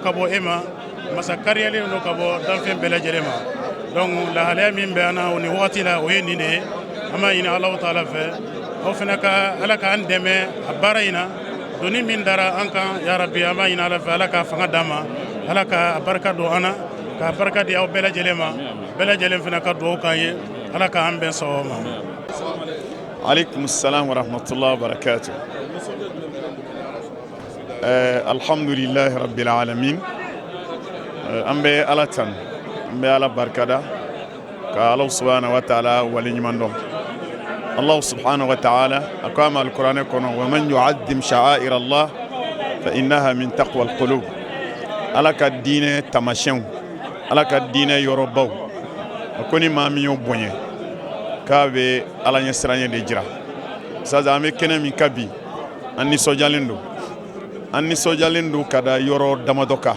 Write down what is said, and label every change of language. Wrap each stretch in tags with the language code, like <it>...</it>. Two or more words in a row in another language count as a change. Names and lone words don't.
<bm>ka bɔ e ma masa kariyalen don ka bɔ danfɛn bɛɛ lajɛlen ma donc lahalaya min bɛ an na o ni wagati la o ye nin de ye an b'a ɲini</bm> <ar>الله تعالى</ar> <bm>fɛ aw fana ka ala k'an dɛmɛ a baara in na doni min dara an kan</bm> <ar>يا ربي</ar> <bm>an b'a ɲini ala fɛ ala ka fanga d'an ma ala ka barika don an na ka barika di aw bɛɛ lajɛlen ma bɛɛ lajɛlen fana ka dugawu k'an ye ala k'an bɛn sawaba ma.</bm> <ar>عليكم السلام ورحمة الله وبركاته. الحمد لله رب العالمين.</ar> <bm>an bɛ ala tan an bɛ ala barikada ka ala</bm> <ar>سبحانه وتعالى</ar> <bm>waleɲuman dɔn. Allah</bm> <ar>سبحانه وتعالى</ar> <bm>a ko a ma alikuranɛ kɔnɔ</bm> <ar>ومن يعظم شعائر الله فإنها من تقوى القلوب.</ar> <bm>ala ka diinɛ tamasiyɛnw ala ka diinɛ yɔrɔbaw a ko ni maa min y'o bonya k'a bɛ ala ɲɛ siranɲɛ de jira. sisan an bɛ kɛnɛ min ka bi an nisɔndiyalen don ka da yɔrɔ damadɔ kan.</bm>